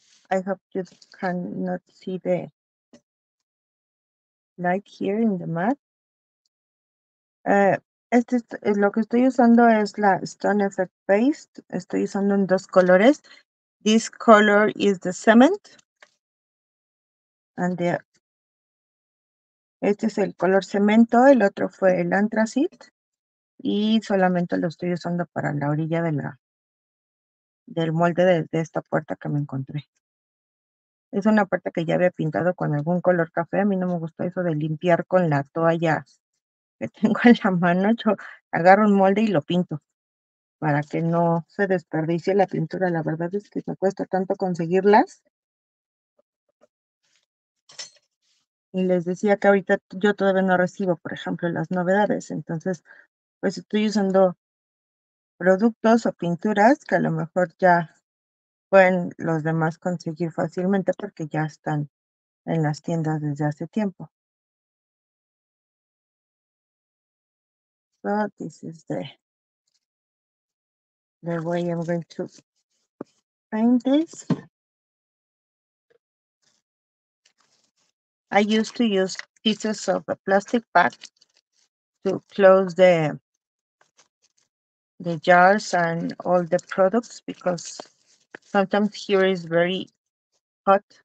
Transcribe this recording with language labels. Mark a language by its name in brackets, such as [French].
[English] I hope you cannot see the light here in the mat. [Spanish] Lo que estoy usando es la Stone Effect Paste. Estoy usando en dos colores. [English] This color is the cement. [Spanish] And este es el color cemento. El otro fue el anthracite. Y solamente lo estoy usando para la orilla del molde de esta puerta que me encontré. Es una puerta que ya había pintado con algún color café. A mí no me gusta eso de limpiar con la toalla que tengo en la mano. Yo agarro un molde y lo pinto para que no se desperdicie la pintura. La verdad es que me cuesta tanto conseguirlas. Y les decía que ahorita yo todavía no recibo, por ejemplo, las novedades. Entonces, pues estoy usando productos o pinturas que a lo mejor ya pueden los demás conseguir fácilmente porque ya están en las tiendas desde hace tiempo. [English] So this is the way I'm going to paint this. I used to use pieces of a plastic bag to close the jars and all the products because sometimes here is very hot.